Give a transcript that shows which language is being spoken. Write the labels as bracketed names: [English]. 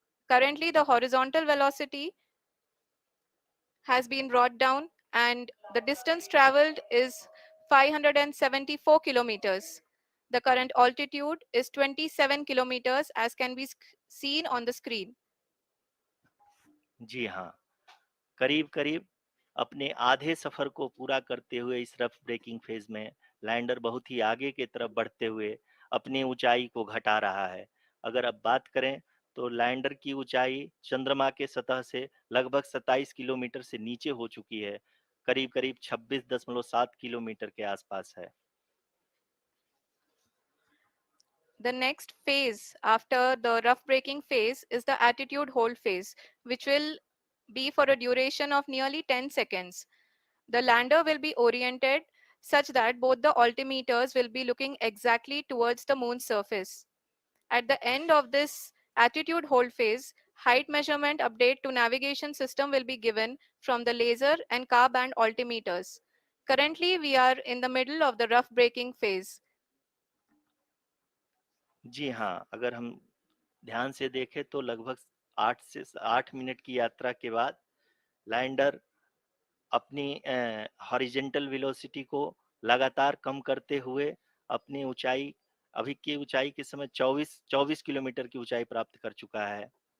[English] Currently, the horizontal velocity has been brought down, and the distance traveled is 574 kilometers. The current altitude is 27 kilometers, as can be seen on the screen. [Hindi] जी हाँ, करीब-करीब अपने आधे सफर को पूरा करते हुए इस रफ ब्रेकिंग फेज में लैंडर बहुत ही आगे की तरफ बढ़ते हुए अपनी ऊंचाई को घटा रहा है। अगर अब बात करें तो लैंडर की ऊंचाई चंद्रमा के सतह से लगभग 27 किलोमीटर से नीचे हो चुकी है, करीब-करीब 26.7 किलोमीटर के आसपास है। [English] The next phase after the rough braking phase is the attitude hold phase, which will be for a duration of nearly 10 seconds. The lander will be oriented such that both the altimeters will be looking exactly towards the moon's surface. At the end of this attitude hold phase, height measurement update to navigation system will be given from the laser and car band altimeters. Currently, we are in the middle of the rough braking phase. [Hindi] जी हाँ, अगर हम ध्यान से देखें तो लगभग 8 minute की यात्रा के बाद लैंडर अपनी हॉरिजेंटल वेलोसिटी को लगातार कम करते हुए अपनी ऊंचाई अभी की ऊंचाई के समय 24 किलोमीटर की ऊंचाई प्राप्त कर चुका है।